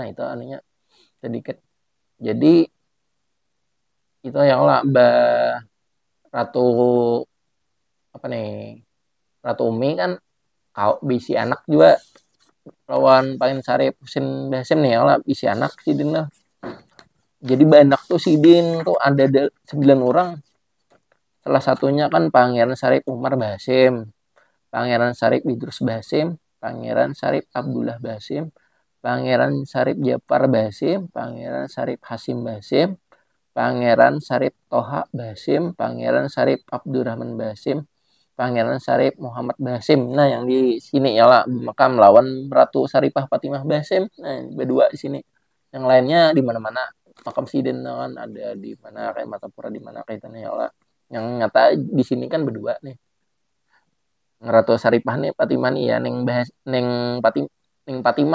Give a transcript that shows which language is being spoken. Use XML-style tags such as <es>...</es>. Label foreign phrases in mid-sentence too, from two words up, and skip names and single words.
<bjn>Nah itu anunya sedikit Jadi itu yang lah Ratu apa nih, Ratu Umi kan kau bisi anak juga lawan Pain Sarip Husin Basim nih ya lah bisi anak Sidin lah. Jadi banyak tuh Sidin tuh ada 9 orang. Salah satunya kan Pangeran Sarip Umar Basim, Pangeran Sarip Idrus Basim, Pangeran Sarip Abdullah Basim, Pangeran Sarip Japar Basim, Pangeran Sarip Hasim Basim, Pangeran Sarip Toha Basim, Pangeran Sarip Abdurrahman Basim, Pangeran Sarip Muhammad Basim. Nah, yang di sini ya lah makam lawan Ratu Saripah Fatimah Basim. Nah, berdua di sini. Yang lainnya di mana-mana makam Sidin kan ada di mana kayak Matapura di mana kaitannya ya lah. Yang nyata di sini kan berdua nih. Ratu Saripah nih Fatimah nih ya neng bahas neng Fatimah</bjn>